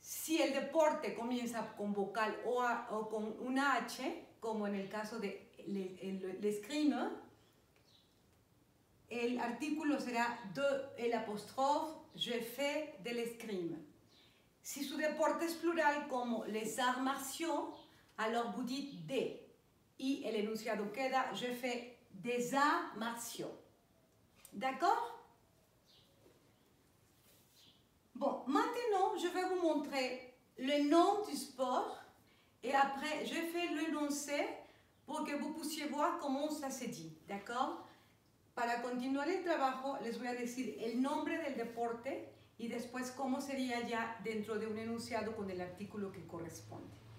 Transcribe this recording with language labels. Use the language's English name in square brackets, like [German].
[Spanish] Si el deporte comienza con vocal o con una H, como en el caso de l'escrime, el artículo será de l'apostrophe « [French] je fais de l'escrime ». [Spanish] Si su deporte es plural como les arts martiaux, [French] alors vous dites [Spanish] « des ». Y el enunciado queda « [French] je fais des arts martiaux ». D'accord? Bon, maintenant, je vais vous montrer le nom du sport et après, je fais l'énoncé pour que vous puissiez voir comment ça se dit, d'accord? [Spanish] Para continuar el trabajo, les voy a decir el nombre del deporte y después cómo sería ya dentro de un enunciado con el artículo que corresponde.